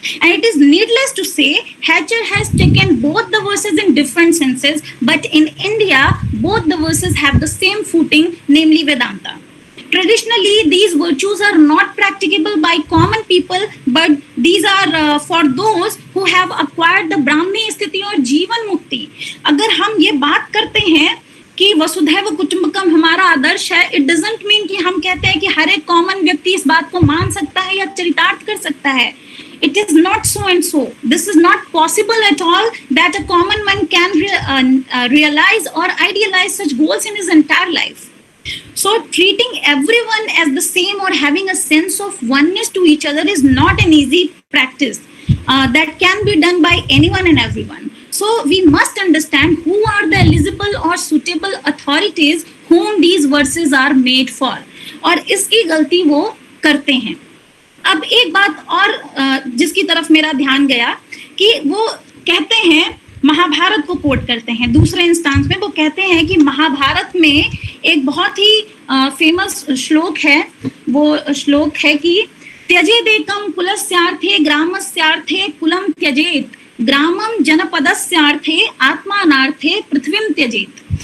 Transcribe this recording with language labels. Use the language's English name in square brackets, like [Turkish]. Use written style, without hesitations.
[English] And it is needless to say, Hatcher has taken both the verses in different senses, but in India, both the verses have the same footing, namely Vedanta. Traditionally, these virtues are not practicable by common people, but these are for those who have acquired the Brahmi [Hindi] स्थिति और जीवन मुक्ति। अगर हम ये बात करते हैं कि वसुधैव कुटुंबकम हमारा आदर्श है, [English] it doesn't mean [Hindi] कि हम कहते हैं कि हर एक कॉमन व्यक्ति इस बात को मान सकता है या चरितार्थ कर सकता है। [English] It is not so and so. This is not possible at all that a common man can realize or idealize such goals in his entire life. So treating everyone as the same or having a sense of oneness to each other is not an easy practice that can be done by anyone and everyone. So we must understand who are the eligible or suitable authorities whom these verses are made for. [Hindi] और इसकी गलती वो करते हैं। अब एक बात और जिसकी तरफ मेरा ध्यान गया कि वो कहते हैं, महाभारत को कोट करते हैं दूसरे इंस्टांस में, वो कहते हैं कि महाभारत में एक बहुत ही फेमस श्लोक है, वो श्लोक है कि [Sanskrit] त्यजेदेकम कुलस्यार्थे ग्रामस्यार्थे कुलम त्यजेत ग्रामम जनपदस्यार्थे आत्मानार्थे पृथ्वीम त्यजेत।